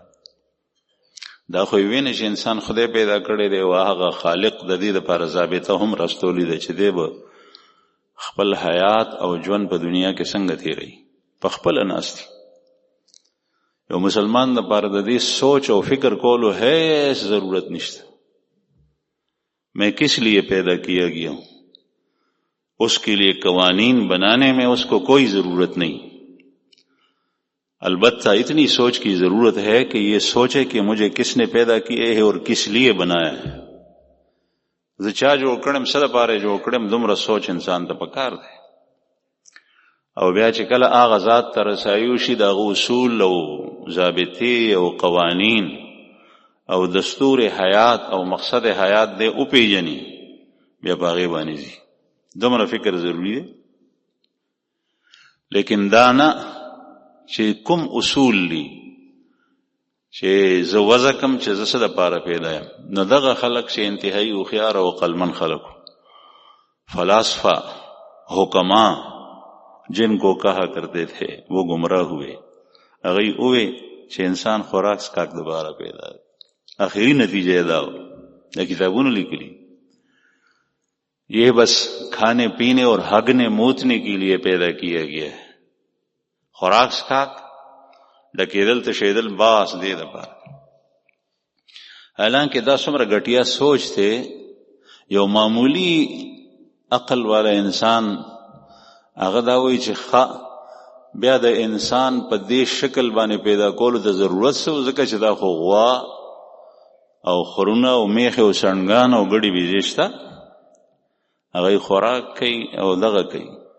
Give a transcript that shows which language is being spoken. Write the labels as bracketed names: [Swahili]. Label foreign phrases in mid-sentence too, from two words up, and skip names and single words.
[Pashto] دا خو یې وینې چې انسان خدای پیدا کړی دی او هغه خالق د دې دپاره ضابطه هم راستولی ده چې دی به خپل حیات او ژوند په دنیا کې څنګه تیروي. په خپله ناست دي. یو مسلمان دپاره د دې سوچ او فکر کولو هیڅ ضرورت نشته. [Urdu] میں کس لیے پیدا کیا گیا ہوں، اس کے لیے قوانین بنانے میں اس کو کوئی ضرورت نہیں. البتہ اتنی سوچ کی ضرورت ہے کہ یہ سوچے کہ مجھے کس نے پیدا کیا ہے اور کس لیے بنایا ہے. [Pashto] زه چا جوړ کړم، څه دپاره جوړ کړم، دومره سوچ انسان ته پکار دی. او بیا چې کله هغه ذات ته رسایو شي، د هغه اصول او ضابطې او قوانین او دستور حیات او مقصد حیات دی وپیژني، بیا په هغې باندې ځي. دومره فکر ضروری دی. لیکن دا نه چې کوم اصول دي چې زه وضع کم چې زه څه دپاره پیدا یم. نو دغه خلق چې انتهایی هوښیار او عقلمن خلق، [Urdu] فلاسفہ حکما جن کو کہا کرتے تھے وہ گمراہ ہوئے، [Pashto] هغوی اوے چې انسان خوراک سکاک دوباره پیدا دی. [Urdu] آخری نتیجہ دا ہو، [Pashto] دا کتابونو لیکلی، [Urdu] یہ بس کھانے پینے اور ہگنے موتنے کے لیے پیدا کیا گیا ہے. [Pashto] خوراک سکاک ډکېدل تشېدل باس دې دپاره. حالانکه دا څومره ګټیا سوچ دی. یو معمولی عقل والا انسان هغه دا وایي چې بیا د انسان په دې شکل باندې پیدا کولو ته ضرورت څه، ځکه چې دا خو غوا او خرونه او میخې او سڼګان او ګډې بیزې شته، هغوی خوراک کوي او دغه کوي.